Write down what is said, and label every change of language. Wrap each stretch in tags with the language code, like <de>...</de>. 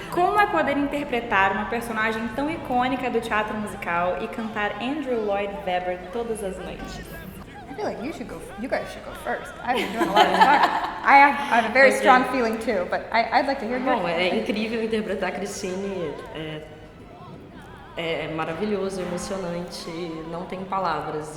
<pt>Como é poder interpretar uma personagem tão icônica do teatro musical e cantar Andrew Lloyd Webber todas as noites?</pt> <en>I feel like you guys should go first. I've been doing a lot of talking. I have a very strong feeling too, but I'd like to hear yours.</en> <pt>Bom, é incrível interpretar a Christine, é maravilhoso, emocionante, não tem palavras.</pt>